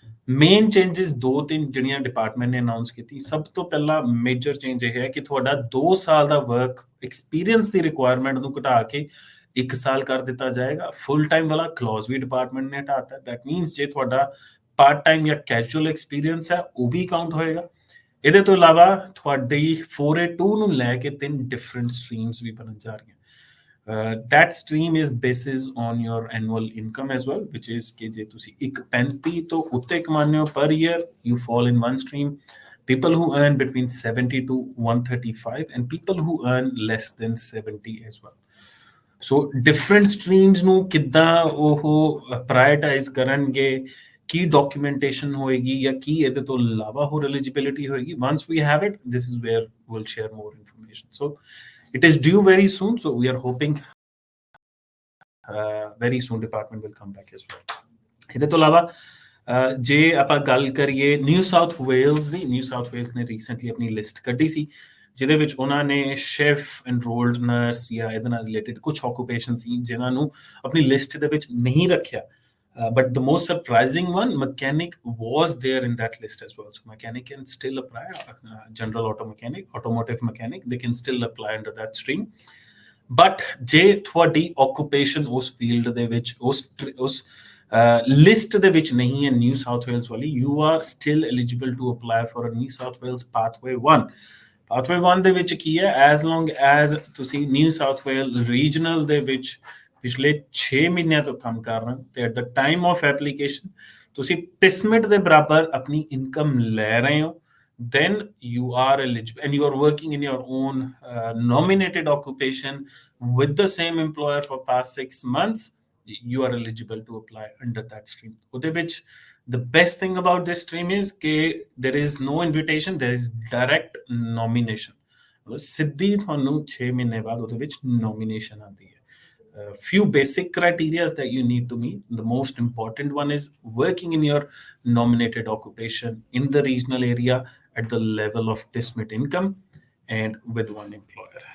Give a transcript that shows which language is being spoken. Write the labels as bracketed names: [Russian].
[Punjabi] Main changes 2-3 ਜਿਹੜੀਆਂ department ਨੇ announce ਕੀਤੀ। ਸਭ ਤੋਂ ਪਹਿਲਾਂ ਮੇਜਰ ਚੇਂਜ ਇਹ ਹੈ ਕਿ ਤੁਹਾਡਾ 2 ਸਾਲ ਦਾ ਵਰਕ ਐਕਸਪੀਰੀਅੰਸ ਦੀ ਰਿਕੁਆਇਰਮੈਂਟ ਨੂੰ ਘਟਾ ਕੇ 1 ਸਾਲ ਕਰ ਦਿੱਤਾ ਜਾਏਗਾ। ਫੁੱਲ ਟਾਈਮ ਵਾਲਾ ਕਲੌਜ਼ ਵੀ ਡਿਪਾਰਟਮੈਂਟ ਨੇ ਹਟਾਤਾ। ਦੈਟ ਮੀਨਸ ਜੇ ਤੁਹਾਡਾ ਪਾਰਟ ਟਾਈਮ ਜਾਂ ਕੈਜੂਅਲ ਐਕਸਪੀਰੀਅੰਸ ਹੈ, ਉਹ ਵੀ ਕਾਊਂਟ ਹੋਏਗਾ। ਇਹਦੇ ਤੋਂ ਇਲਾਵਾ ਤੁਹਾਡੀ 4A2 ਨੂੰ ਲੈ ਕੇ 3 ਡਿਫਰੈਂਟ ਸਟਰੀਮਸ ਵੀ ਬਣਨ ਜਾ ਰਹੀਆਂ। [English] That stream is basis on your annual income as well, which is [Punjabi] ਕਿ ਜੇ ਤੁਸੀਂ 1.35 ਤੋਂ ਉੱਤੇ ਕਮਾਉਂਦੇ ਹੋ [English] per year, you fall in one stream. People who earn between 70 to 135 and people who earn less than 70 as well. [Punjabi] So different streams ਨੂੰ ਕਿੱਦਾਂ ਉਹ ਪ੍ਰਾਇਰਟਾਈਜ਼ ਕਰਨਗੇ, ਕੀ ਡਾਕੂਮੈਂਟੇਸ਼ਨ ਹੋਏਗੀ ਜਾਂ ਕੀ ਇਹਦੇ ਤੋਂ ਇਲਾਵਾ ਹੋਰ ਐਲੀਜੀਬਿਲਿਟੀ ਹੋਏਗੀ, [English] once we have it, this is where we'll share more information. So it is due very soon, so we are hoping very soon department will come back as well. [Punjabi] ਇਹਦੇ ਤੋਂ ਇਲਾਵਾ ਜੇ ਆਪਾਂ ਗੱਲ ਕਰੀਏ ਨਿਊ ਸਾਊਥ ਵੇਲਸ ਦੀ, new south Wales ਨੇ recently ਆਪਣੀ list ਕੱਢੀ ਸੀ, ਜਿਹਦੇ ਵਿੱਚ ਉਹਨਾਂ ਨੇ ਸ਼ੈਫ, ਐਨਰੋਲਡ ਨਰਸ ਜਾਂ ਇਹਦੇ ਨਾਲ ਰਿਲੇਟਡ ਕੁਝ ਆਕੂਪੇਸ਼ਨ ਸੀ ਜਿਨ੍ਹਾਂ ਨੂੰ ਆਪਣੀ ਲਿਸਟ ਦੇ ਵਿੱਚ ਨਹੀਂ ਰੱਖਿਆ। [English] But the most surprising one, mechanic, was there in that list as well. So mechanic can still apply, general auto mechanic, automotive mechanic, they can still apply under that stream. [Punjabi] But ਜੇ ਤੁਹਾਡੀ occupation ਉਸ field ਦੇ ਵਿੱਚ ਉਸ list ਦੇ ਵਿੱਚ ਨਹੀਂ ਹੈ ਨਿਊ ਸਾਊਥ ਵੇਲਸ ਵਾਲੀ, [English] You are still eligible to apply for a New South Wales pathway 1। [Punjabi] Pathway 1 ਦੇ ਵਿੱਚ ਕੀ ਹੈ, [English] as long as [Punjabi] ਤੁਸੀਂ ਨਿਊ ਸਾਊਥ ਵੇਲ ਰੀਜਨਲ ਦੇ ਵਿੱਚ ਪਿਛਲੇ 6 ਮਹੀਨਿਆਂ ਤੋਂ ਕੰਮ ਕਰ ਰਹੇ ਹੋ ਤੇ [English] at the time of application [Punjabi] ਤੁਸੀਂ ਪਿਸਮਿਟ ਦੇ ਬਰਾਬਰ ਆਪਣੀ ਇਨਕਮ ਲੈ ਰਹੇ ਹੋ, [English] then you are eligible and you are working in your own nominated occupation with the same employer for past 6 months, you are eligible to apply under that stream. [Punjabi] ਉਹਦੇ ਵਿੱਚ [English] the best thing about this stream is ਕਿ there is no invitation, there is direct nomination. [Punjabi] ਸਿੱਧੀ ਤੁਹਾਨੂੰ 6 ਮਹੀਨੇ ਬਾਅਦ ਉਹਦੇ ਵਿੱਚ nomination ਆਉਂਦੀ ਹੈ। [English] Few basic criteria that you need to meet. The most important one is working in your nominated occupation in the regional area at the level of dismit income and with one employer.